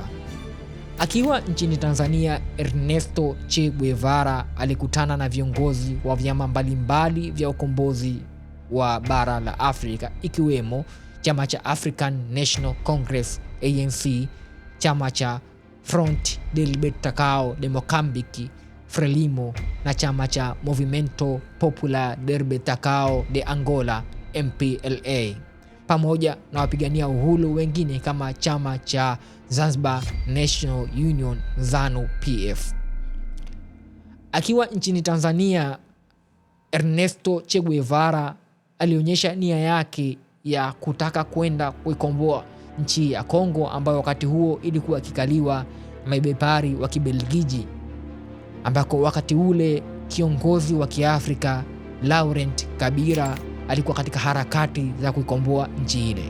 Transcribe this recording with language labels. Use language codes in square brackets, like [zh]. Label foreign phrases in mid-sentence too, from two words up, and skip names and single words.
[sw] Akiwa nchini Tanzania, Ernesto Che Guevara alikutana na viongozi wa vyama mbalimbali vya ukombozi wa bara la Afrika, ikiwemo chama cha African National Congress ANC, chama cha Front de Libertação de Moçambique Frelimo na chama cha Movimento Popular de Libertação de Angola MPLA, pamoja na wapigania uhuru wengine kama chama cha Zanzibar National Union ZANU PF. Akiwa nchini Tanzania, Ernesto Che Guevara alionyesha nia yake ya kutaka kwenda kuikomboa nchi ya Kongo, ambayo wakati huo ilikuwa ikikaliwa na mabepari wa Kibelgiji, ambako wakati ule kiongozi wa Kiafrika Laurent Kabila alikuwa katika harakati za kuikomboa nchi ile.